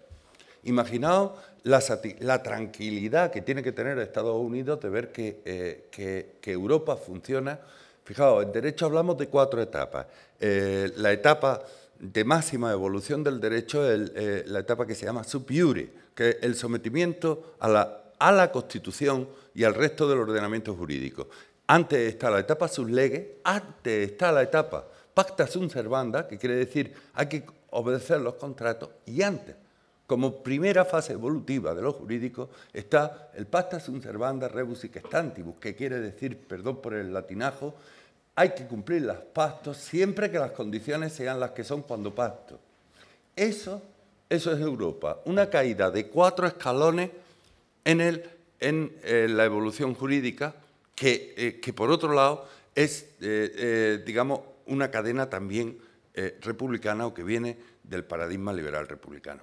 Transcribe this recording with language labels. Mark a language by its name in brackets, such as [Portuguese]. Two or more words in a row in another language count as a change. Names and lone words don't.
[Spanish] Imaginaos la tranquilidad que tiene que tener Estados Unidos de ver que Europa funciona. Fijaos, en derecho hablamos de 4 etapas. La etapa de máxima evolución del derecho es la etapa que se llama [Latin] sub iure, [Spanish] que es el sometimiento a la Constitución y al resto del ordenamiento jurídico. Antes está la etapa [Latin] sub lege, [Spanish] antes está la etapa [Latin] pacta sunt servanda, [Spanish] que quiere decir hay que obedecer los contratos, y antes, como primera fase evolutiva de lo jurídico, está el [Latin] pacta sunt servanda rebus sic stantibus, [Spanish] que quiere decir, perdón por el latinajo, hay que cumplir los pactos siempre que las condiciones sean las que son cuando pacto. Eso es Europa, una caída de 4 escalones en la evolución jurídica que por otro lado es, digamos, una cadena también republicana o que viene del paradigma liberal republicano.